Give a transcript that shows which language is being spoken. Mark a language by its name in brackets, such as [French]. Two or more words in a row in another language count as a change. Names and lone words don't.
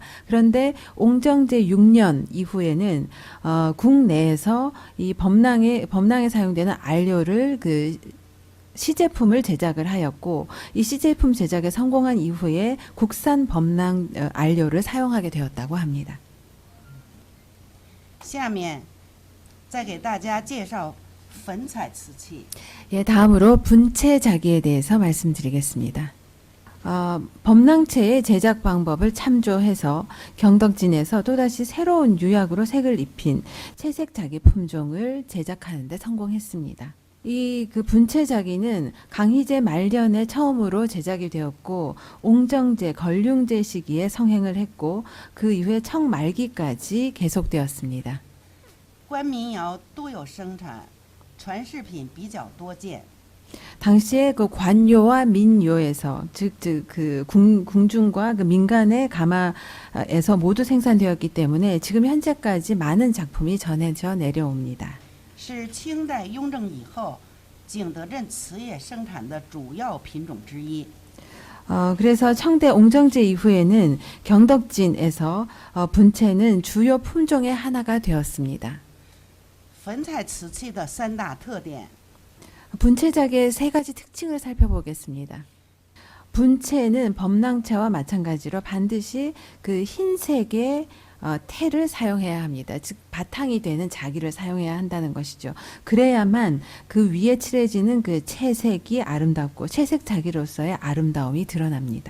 [Korean] 그런데 옹정제 6년 이후에는 국내에서 이 범랑에 사용되는 알료를 시제품을 제작을 하였고, 이 시제품 제작에 성공한 이후에 국산 범랑 알료를 사용하게 되었다고 합니다. [Chinese] 下面再给大家介绍粉彩瓷器。 [Korean] 예, 다음으로 분체 자기에 대해서 말씀드리겠습니다. 범랑체의 제작 방법을 참조해서 경덕진에서 또다시 새로운 유약으로 색을 입힌 채색 자기 품종을 제작하는 데 성공했습니다. 이 그 분체 자기는 강희제 말년에 처음으로 제작이 되었고, 옹정제, 걸륭제 시기에 성행을 했고, 그 이후에 청 말기까지 계속되었습니다. [Chinese] 官民窑都有生产，传世品比较多见。 [Korean] 당시에 그 관요와 민요에서, 즉 그 궁중과 그 민간의 가마에서 모두 생산되었기 때문에 지금 현재까지 많은 작품이 전해져 내려옵니다. [Chinese] 是清代雍正以后景德镇瓷业生产的主要品种之一。 [Korean] 그래서 청대 옹정제 이후에는 경덕진에서 분채는 주요 품종의 하나가 되었습니다. [Chinese] 粉彩瓷器的三大特点： [Korean] 분채작의 세 가지 특징을 살펴보겠습니다. 분채는 범랑채와 마찬가지로 반드시 그 흰색의 테를 사용해야 합니다. 즉 바탕이 되는 자기를 사용해야 한다는 것이죠. 그래야만 그 위에 칠해지는 그 채색이 아름답고 채색 자기로서의 아름다움이 드러납니다.